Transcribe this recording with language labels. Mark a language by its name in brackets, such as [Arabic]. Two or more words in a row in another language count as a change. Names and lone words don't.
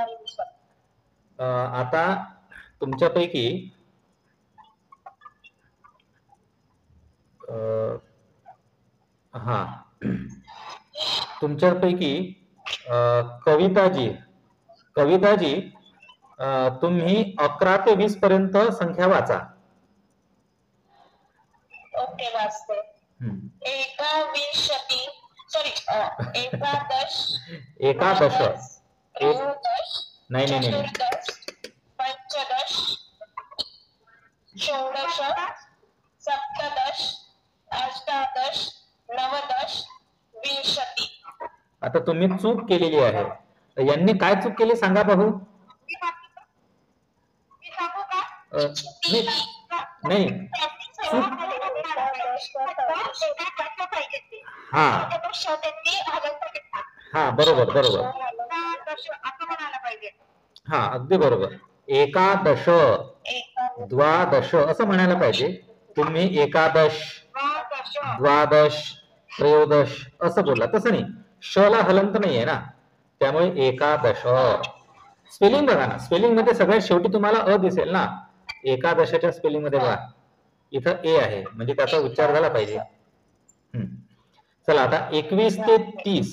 [Marathi] आता तुमच्यापैकी हा तुमच्यापैकी कविताजी तुम्ही 11 ते 20 पर्यंत संख्या वाचा. ओके वाचते. एकाविंशती सॉरी एकादश नाही [Sanskrit] पंचदश षोडश सप्तदश अष्टादश नवदश विंशती. [Marathi] आता तुम्ही चूक केलेली आहे. यांनी काय चूक केली सांगा पाहू. नाही हा बरोबर हा अगदी बरोबर. [Sanskrit] एकादश द्वादश [Marathi] असं म्हणायला पाहिजे. तुम्ही [Sanskrit] एकादश द्वादश त्रयोदश [Marathi] असं बोलला. तसं नाही. श ला हलंत नाहीये ना, त्यामुळे एकादश. स्पेलिंग बघा ना. स्पेलिंग मध्ये सगळ्यात शेवटी तुम्हाला अ दिसेल ना. एकादशाच्या स्पेलिंग मध्ये बघा इथं ए आहे, म्हणजे त्याचा उच्चार झाला पाहिजे. चला आता 21 ते 30.